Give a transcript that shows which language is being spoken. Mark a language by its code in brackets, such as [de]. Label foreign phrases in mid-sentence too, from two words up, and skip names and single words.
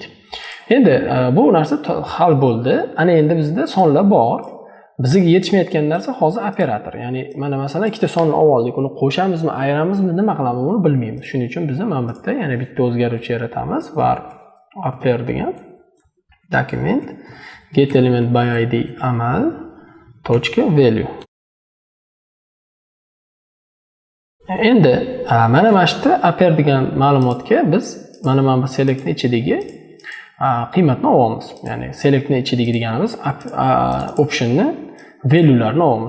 [uz] Endi bu narsa hal bo'ldi. Ana endi bizda sonlar bor. Bizga yetishmayotgan narsa hozir operator. Ya'ni mana masalan ikkita sonni oldik, uni qo'shamizmi, ayramizmi, nima qilamiz buni bilmaymiz. Shuning uchun biz mana bu yerda yana bitta o'zgaruvchi yaratamiz. [en] Var oper degan document get element by id amal tochka value. [uz] Endi mana shu yerda oper degan ma'lumotga biz mana bu selectni ichidagi qiymatni olamiz. Ya'ni selectni ichidagi deganimiz optionni value'larni olamiz.